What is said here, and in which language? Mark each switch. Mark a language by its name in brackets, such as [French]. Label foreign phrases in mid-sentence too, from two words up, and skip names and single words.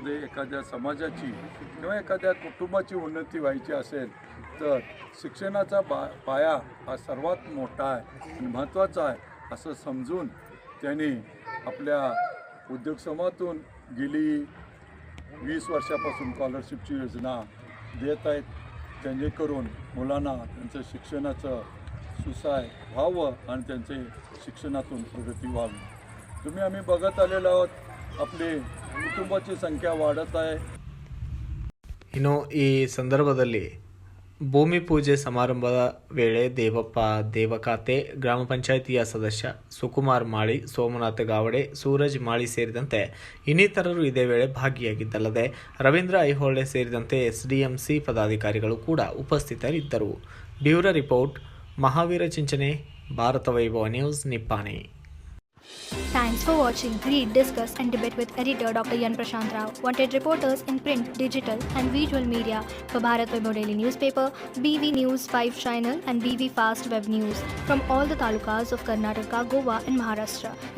[Marathi] दे, एखाद्या समाजाची किंवा एखाद्या कुटुंबाची उन्नती व्हायची असेल तर शिक्षणाचा पाया हा सर्वात मोठा आहे आणि महत्त्वाचा आहे असं समजून त्यांनी आपल्या उद्योग समूहातून गेली 20 वर्षापासून स्कॉलरशिपची योजना देत आहेत, जेणेकरून मुलांना त्यांचं शिक्षणाचं सुसाय व्हावं आणि त्यांचे शिक्षणातून प्रगती व्हावी. तुम्ही आम्ही बघत आलेलो आहोत, आपली कुटुंबाची संख्या वाढत आहे. [Kannada] ಇನ್ನು ಈ ಸಂದರ್ಭದಲ್ಲಿ ಭೂಮಿ ಪೂಜೆ ಸಮಾರಂಭದ ವೇಳೆ ದೇವಪ್ಪ ದೇವಕಾತೆ, ಗ್ರಾಮ ಪಂಚಾಯಿತಿಯ ಸದಸ್ಯ ಸುಕುಮಾರ್ ಮಾಳಿ, ಸೋಮನಾಥ ಗಾವಡೆ, ಸೂರಜ್ ಮಾಳಿ ಸೇರಿದಂತೆ ಇನ್ನಿತರರು ಇದೇ ವೇಳೆ ಭಾಗಿಯಾಗಿದ್ದಲ್ಲದೆ ರವೀಂದ್ರ ಐಹೊಳೆ ಸೇರಿದಂತೆ SDMC ಪದಾಧಿಕಾರಿಗಳು ಕೂಡ ಉಪಸ್ಥಿತರಿದ್ದರು. [English] bureau report, [Kannada] ಮಹಾವೀರ ಚಿಂಚನೆ, ಭಾರತ ವೈಭವ ನ್ಯೂಸ್, ನಿಪ್ಪಾಣಿ. [English] Thanks for watching. Read, discuss and debate with editor Dr. Yan Prashant Rao. Wanted reporters in print, digital and visual media for Bharat Vaibhav Daily Newspaper, BV News 5 Channel and BV Fast Web News from all the talukas of Karnataka, Goa and Maharashtra.